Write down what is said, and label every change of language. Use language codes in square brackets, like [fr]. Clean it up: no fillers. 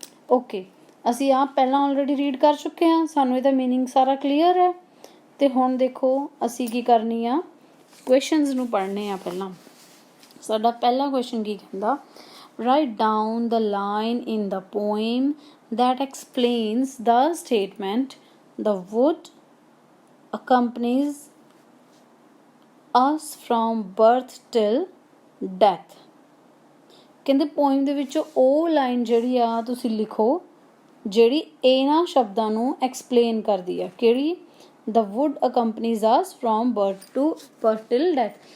[pa] Okay, ਅਸੀਂ ਆਪ ਪਹਿਲਾਂ ਆਲਰੇਡੀ ਰੀਡ ਕਰ ਚੁੱਕੇ ਹਾਂ, ਸਾਨੂੰ ਇਹਦਾ ਮੀਨਿੰਗ ਸਾਰਾ ਕਲੀਅਰ ਹੈ। ਅਤੇ ਹੁਣ ਦੇਖੋ ਅਸੀਂ ਕੀ ਕਰਨੀ ਆ, ਕੁਐਸ਼ਚਨਸ ਨੂੰ ਪੜ੍ਹਨੇ ਆ। ਪਹਿਲਾਂ ਸਾਡਾ ਪਹਿਲਾ ਕੁਐਸ਼ਨ ਕੀ ਕਹਿੰਦਾ? [en] Write down the line in the poem that explains the statement the wood accompanies us from birth till death. [pa] ਕਹਿੰਦੇ ਪੋਇਮ ਦੇ ਵਿੱਚੋਂ ਉਹ ਲਾਈਨ ਜਿਹੜੀ ਆ ਤੁਸੀਂ ਲਿਖੋ ਜਿਹੜੀ ਇਹਨਾਂ ਸ਼ਬਦਾਂ ਨੂੰ ਐਕਸਪਲੇਨ ਕਰਦੀ ਆ। ਕਿਹੜੀ? [en] The wood accompanies us from birth till death.